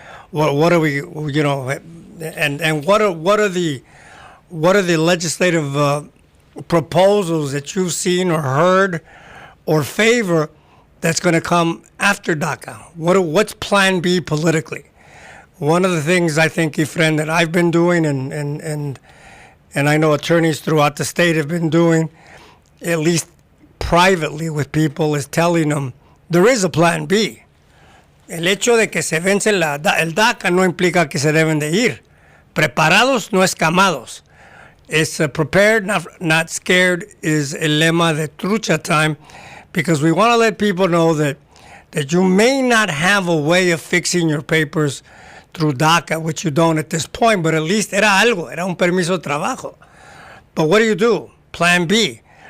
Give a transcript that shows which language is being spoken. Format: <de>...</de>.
<en>What are we, and what are the legislative proposals that you've seen or heard or favor that's going to come after DACA? What's Plan B politically? One of the things I think, Efren, that I've been doing, and I know attorneys throughout the state have been doing, at least privately with people, is telling them there is a Plan B.</en> <es>El hecho de que se vence el DACA no implica que se deben de ir. Preparados, no escamados.</es> <en>It's prepared, not scared, is</en> <es>el lema de</es> <en>Trucha Time, because we want to let people know that you may not have a way of fixing your papers through DACA, which you don't at this point, but at least</en> <es>era un permiso de trabajo.</es> <en>But what do? Plan B.</en>